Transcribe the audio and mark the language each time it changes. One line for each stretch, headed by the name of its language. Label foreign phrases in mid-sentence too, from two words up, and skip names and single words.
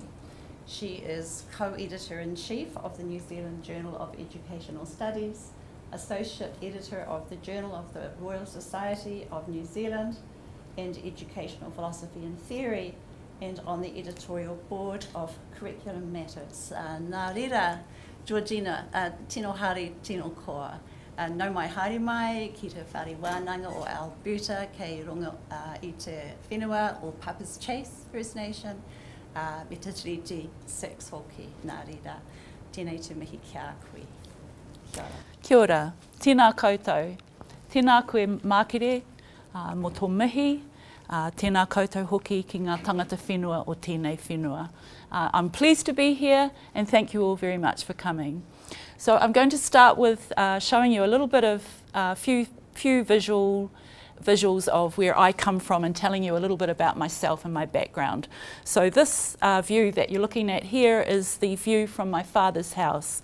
English: She is co-editor-in-chief of the New Zealand Journal of Educational Studies, associate editor of the Journal of the Royal Society of New Zealand and Educational Philosophy and Theory, and on the editorial board of Curriculum Matters.
Māori: Nā reira, Georgina, tino hari, tino koa. Nau mai haere mai ki te whare wānanga o Alberta, kei runga I te whenua o Papa's Chase First Nation, me te tiriti 6 hoki, nā reira. Tēnei te mihi kia koe. Kia ora. Kia ora, tēnā koutou. Tēnā koe mākere mo tō mihi, tēnā koutou hoki ki ngā tangata whenua o tēnei whenua.
English: I'm pleased to be here and thank you all very much for coming. So I'm going to start with showing you a little bit of few visuals of where I come from and telling you a little bit about myself and my background. So this view that you're looking at here is the view from my father's house.